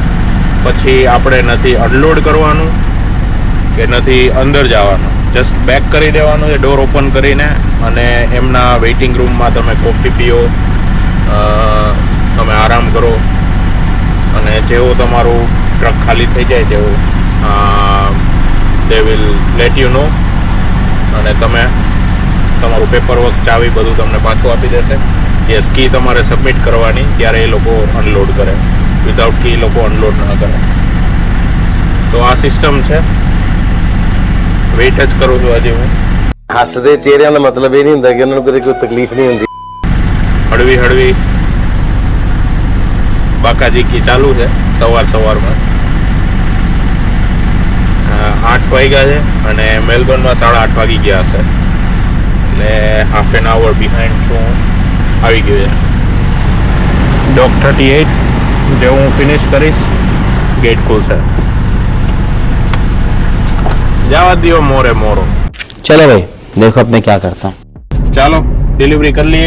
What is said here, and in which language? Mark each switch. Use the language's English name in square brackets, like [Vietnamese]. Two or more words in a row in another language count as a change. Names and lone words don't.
[Gujarati] પછી આપણે નથી અનલોડ કરવાનું કે નથી અંદર જવાનું, [English] just back [Gujarati] કરી દેવાનું છે [English] door open [Gujarati] કરીને, અને એમના વેઇટિંગ રૂમમાં તમે કોફી પીઓ, તમે આરામ કરો, અને જેવો તમારું ટ્રક ખાલી થઈ જાય તેવું [English] they will let you know, [Gujarati] અને તમે તમારું [English] paper work, [Gujarati] ચાવી બધું તમને પાછું આપી દેશે। યસ, કી તમારે સબમિટ કરવાની, ત્યારે એ લોકો અનલોડ કરે, [English] without key [Gujarati] લોકો અનલોડ ના કરે। તો આ સિસ્ટમ છે. વેઇટ જ કરું છું હજી હું. [Punjabi] ਹੱਸਦੇ ਚਿਹਰਿਆਂ ਦਾ ਮਤਲਬ ਇਹ ਨਹੀਂ ਹੁੰਦਾ ਕਿ ਉਹਨਾਂ ਨੂੰ ਕਦੇ ਕੋਈ ਤਕਲੀਫ ਨਹੀਂ ਹੁੰਦੀ. [Gujarati] હળવી હળવી બાકાજીકી ચાલુ છે સવારમાં. 8 વાગ્યા છે અને મેલબર્નમાં 8:30 વાગી ગયા હશે. [English] એટલે half an hour behind છું. [Gujarati] આવી ગયું છે. ડોક 38 જે હું ફિનિશ કરીશ ગેટ ખુલશે. જવા દો મોરે મોરો. [Hindi] चलो भाई देखो अब मैं क्या करता हूँ. [Gujarati] ચાલો ડિલિવરી કરી લઈએ.